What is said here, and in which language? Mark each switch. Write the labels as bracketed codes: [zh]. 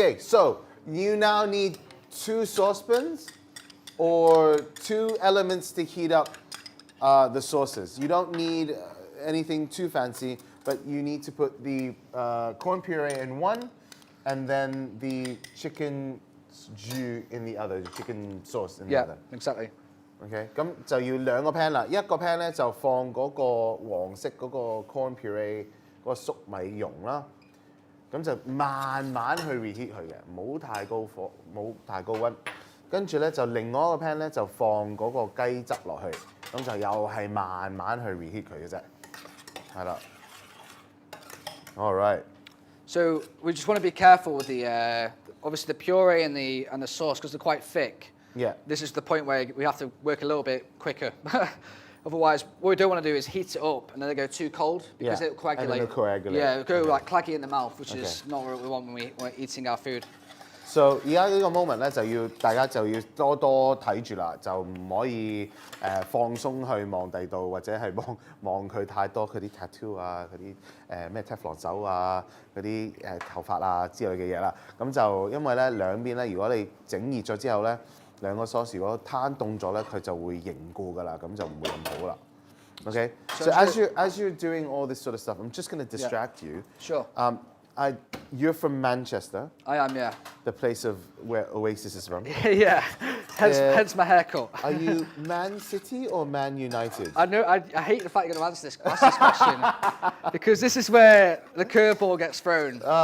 [en] Okay, so you now need 2 saucepans or 2 elements to heat up the sauces. You don't need anything too fancy, but you need to put the corn puree in one, and then the chicken jus in the other, the chicken sauce in the other. Yeah, exactly. [yue] Okay, 咁就要2個 pan 啦，一個 pan 咧就放嗰個黃色嗰個 corn puree 嗰個粟米蓉啦，咁就慢慢去 reheat 佢嘅，唔好太高火，冇太高溫。跟住咧就另外一個 pan 咧就放嗰個雞汁落去，咁就又係慢慢去 reheat 佢嘅啫，係啦。 [en] All right. So we just want to be careful with the obviously the puree and the sauce, because they're quite thick. Yeah. This is the point where we have to work a little bit quicker. Otherwise, what we don't want to do is heat it up and then they go too cold, because it'll coagulate. And then it'll coagulate. Yeah, it'll go like claggy in the mouth, which is not what we want when we're eating our food. [yue] So 而家呢個 moment 咧就要大家就要多多睇住啦，就唔可以放鬆去望第度，或者係望佢太多佢啲 tattoo 啊，嗰啲咩 Teflon 手啊，嗰啲頭髮啊之類嘅嘢啦。咁就因為咧兩邊咧，如果你整熱咗之後咧，兩個 sauce 如果攤凍咗咧，佢就會凝固㗎啦，咁就唔會咁好啦。 [en] Okay, so as you're doing all this sort of stuff, I'm just going to distract you. Sure. You're from Manchester. I am, yeah. The place of where Oasis is from. Yeah. Hence my haircut. Are you Man City or Man United? I know. I hate the fact you're going to ask this question because this is where the curveball gets thrown.